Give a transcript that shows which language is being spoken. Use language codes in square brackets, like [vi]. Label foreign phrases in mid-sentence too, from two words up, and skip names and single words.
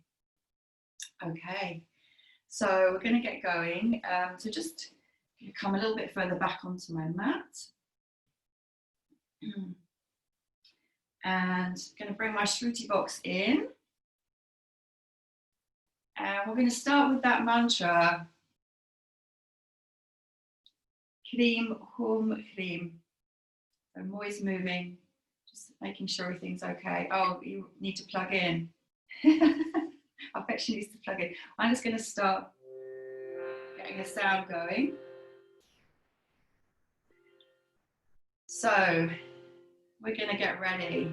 [en] Okay, so we're going to get going. So just come a little bit further back onto my mat. And going to bring my Shruti box in. And we're going to start with that mantra. [sa] Hrim, hum, hrim. [en] So I'm always moving, just making sure everything's okay. Oh, you need to plug in. I bet she needs to plug in. I'm just going to start getting the sound going. So we're going to get ready.